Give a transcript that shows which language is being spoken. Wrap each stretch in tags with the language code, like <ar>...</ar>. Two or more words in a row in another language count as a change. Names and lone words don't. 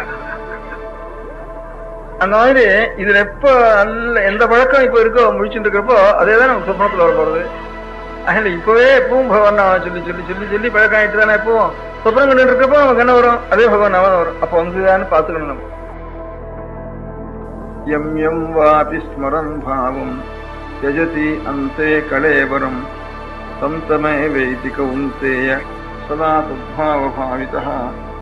<ta>அந்த மாதிரி இதுல எப்ப நல்ல எந்த பழக்கம் இப்ப இருக்கோ முடிச்சுட்டு இருக்கிறப்போ அதேதான் நமக்கு சொப்பனத்துல வர போறது. அதனால இப்பவே எப்பவும் பகவான் சொல்லி சொல்லி சொல்லி சொல்லி பழக்கம் ஆயிட்டு தானே எப்பவும் சொப்பனம் கண்டு இருக்கப்போ நமக்கு என்ன வரும், அதே பகவான் வரும். அப்ப வந்துதான்னு பாத்துக்கணும் நம்ம.</ta> <sa>यं यं वापि स्मरन् भावं त्यजति अन्ते कलेवरम् तन्तमे वेति कौन्तेय सदा तद्भावभावितः</sa>